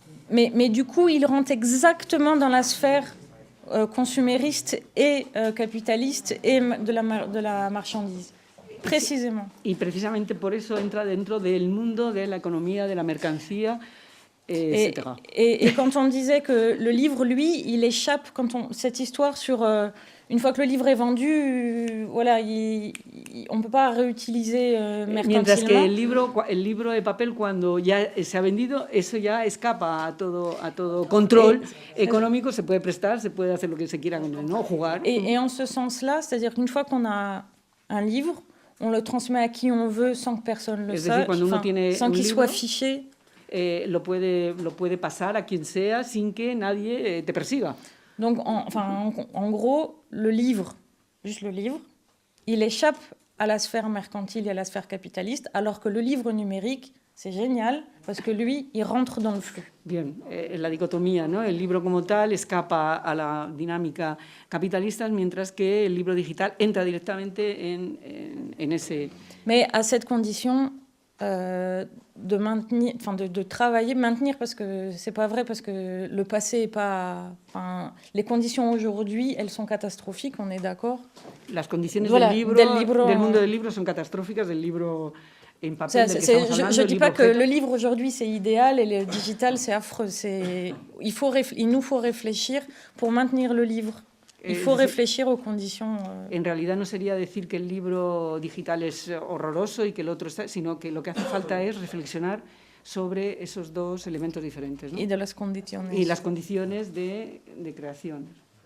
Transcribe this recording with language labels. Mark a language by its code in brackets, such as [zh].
[fr] Mais du coup, il rentre exactement dans la sphère consumériste et capitaliste et de la marchandise. Précisément. [es] Y precisamente por eso entra dentro del mundo de la economía, de la mercancía, etc. [fr] Et quand on disait que le livre, lui, il échappe, cette histoire sur... une fois que le livre est vendu, voilà, on ne peut pas réutiliser mercantilement. [es] Mientras que el libro de papel, cuando ya se ha vendido, eso ya escapa a todo control económico, se puede prestar, se puede hacer lo que se quiera con él, ¿no? Jugar. [fr] Et en ce sens-là, c'est-à-dire qu'une fois qu'on a un livre, on le transmet à qui on veut sans que personne le sache, sans qu'il soit fiché. [es] Lo puede pasar a quien sea sin que nadie te persiga. [fr] Donc, en gros, le livre, juste le livre, il échappe à la sphère mercantile et à la sphère capitaliste, alors que le livre numérique, c'est génial, parce que lui, il rentre dans le flux. [es] Bien, la dicotomía, ¿no? El libro como tal escapa a la dinámica capitalista, mientras que el libro digital entra directamente en ese... [fr] Mais à cette condition... de maintenir, de travailler, maintenir, parce que c'est pas vrai, parce que le passé est pas, les conditions aujourd'hui, elles sont catastrophiques, on est d'accord. [es] Las condiciones [fr] voilà, [es] del mundo del libro son catastróficas, del libro en papel del que estamos hablando. [fr] Je dis pas que le livre aujourd'hui c'est idéal et le digital c'est affreux. Il nous faut réfléchir pour maintenir le livre. Il faut réfléchir aux conditions. [es] En realidad no sería decir que el libro digital es horroroso y que el otro está, sino que lo que hace falta es reflexionar sobre esos dos elementos diferentes, ¿no? Y de las condiciones. Y las condiciones de creación.